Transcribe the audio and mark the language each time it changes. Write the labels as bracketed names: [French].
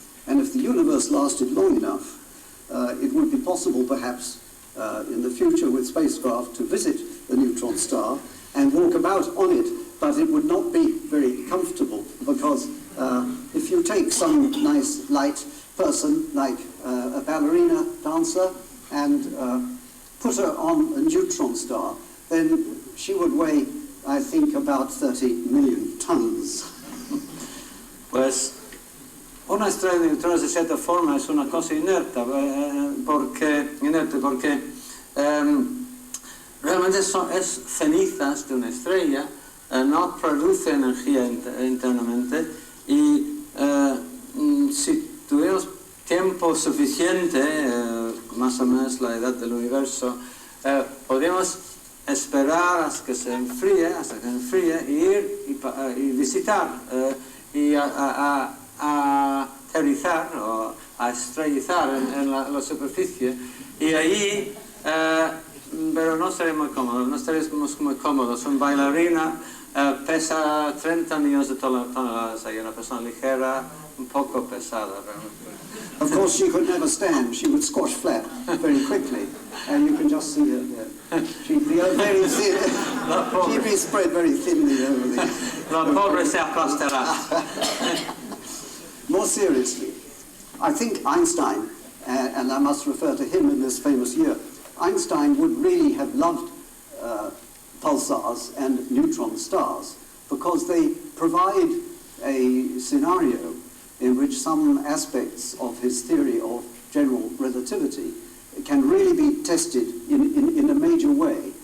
[English] And if the universe lasted long enough, it would be possible perhaps in the future with spacecraft to visit a neutron star and walk about on it, but it would not be very comfortable because if you take some nice light person like a ballerina dancer and put her on a neutron star, then she would weigh, I think, about 30 million tons. [Spanish] Pues una estrella de neutrones de cierta forma es una cosa inerte porque realmente es cenizas de una estrella, no produce energía internamente y si tuviéramos tiempo suficiente, más o menos la edad del universo, podríamos esperar hasta que se enfríe, y ir y visitar y a aterrizar o a estrellizar en la superficie y allí, pero no estaríamos muy cómodos. Un bailarina pesa 30 millones de toneladas, hay una persona ligera, un poco pesada realmente. [English] Of course, she could never stand. She would squash flat very quickly, and you can just see her there. She'd be very thin. She'd be spread very thinly over the. [Spanish] La pobre se aplastará. [English] More seriously, I think Einstein, and I must refer to him in this famous year, Einstein would really have loved pulsars and neutron stars because they provide a scenario in which some aspects of his theory of general relativity can really be tested in a major way.